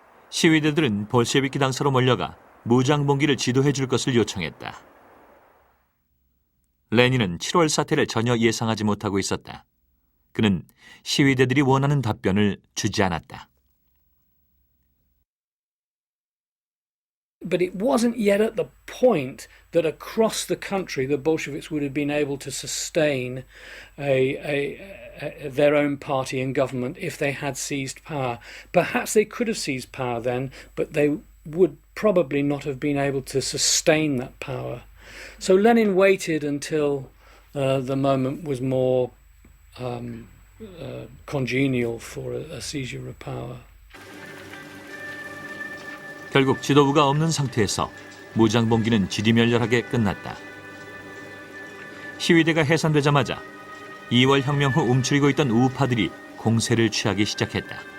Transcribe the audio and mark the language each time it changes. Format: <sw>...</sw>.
<ko>시위대들은 볼셰비키 당사로 몰려가 무장봉기를 지도해 줄 것을 요청했다. 레닌은 7월 사태를 전혀 예상하지 못하고 있었다. 그는 시위대들이 원하는 답변을 주지 않았다.</ko> <en>But it wasn't yet at the point that across the country the Bolsheviks would have been able to sustain their own party and government if they had seized power. Perhaps they could have seized power then, but they would probably not have been able to sustain that power. So Lenin waited until the moment was more congenial for a seizure of power.</en> <ko>결국 지도부가 없는 상태에서 무장봉기는 지리멸렬하게 끝났다. 시위대가 해산되자마자 2월 혁명 후 움츠리고 있던 우파들이 공세를 취하기 시작했다.</ko>